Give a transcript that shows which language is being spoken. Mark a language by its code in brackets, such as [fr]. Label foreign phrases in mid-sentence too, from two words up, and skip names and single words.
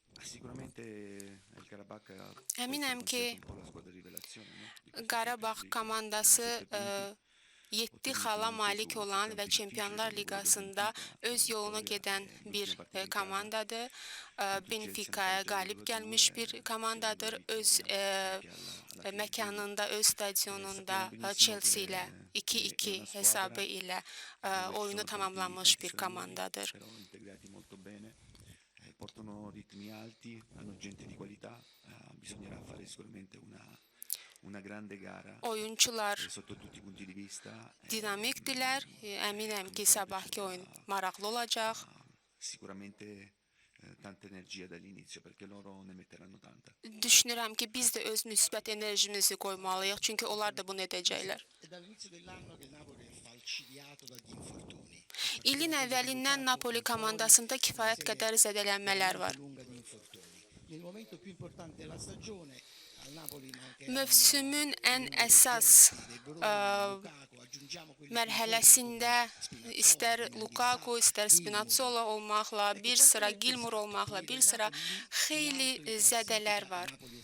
[az] Əminəm ki, Qarabağ komandası 7 xala malik olan və Çempionlar Liqasında öz yoluna gedən bir komandadır. Benfica'ya qalib gəlmiş bir komandadır. Öz məkanında, öz stadionunda Chelsea ilə 2-2 hesabı ilə oyunu tamamlanmış bir komandadır. [it] Portano ritmi alti, hanno gente di qualità, bisognerà fare sicuramente una grande gara. [az] Oyuncular [it] Sotto tutti i punti di vista. [az] Dinamikdirlər. Əminəm ki, sabahki oyun maraqlı olacaq. [it] Sicuramente tanta energia dall'inizio perché loro ne metteranno tanta. [az] Düşünürəm ki, biz də öz müsbət enerjimizi qoymalıyıq, çünki onlar da bunu edəcəklər. İlin əvvəlindən Napoli komandasında kifayət qədər zədələnmələr var. Mövsümün ən əsas mərhələsində istər Lukaku, istər Spinazzola olmaqla, bir sıra Gilmour olmaqla, bir sıra xeyli zədələr var.